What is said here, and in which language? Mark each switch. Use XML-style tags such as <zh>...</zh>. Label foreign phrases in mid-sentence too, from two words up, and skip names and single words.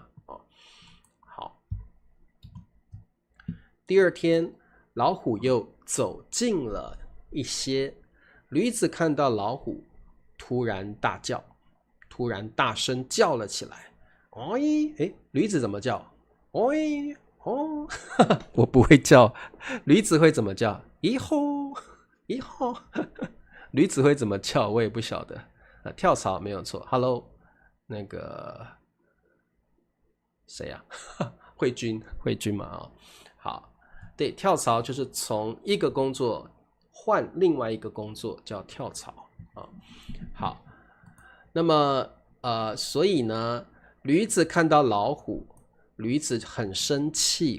<zh>好，第二天，老虎又走近了一些，驢子看到老虎，突然大叫，突然大聲叫了起來。驢子怎麼叫？我不會叫，驢子會怎麼叫？咦吼，驢子會怎麼叫？我也不曉得。跳槽沒有錯。Hello，那個誰呀？慧君嘛。好，對，跳槽就是從一個工作換另外一個工作，叫跳槽。好，那麼所以呢，驢子看到老虎，驢子很生氣。</zh>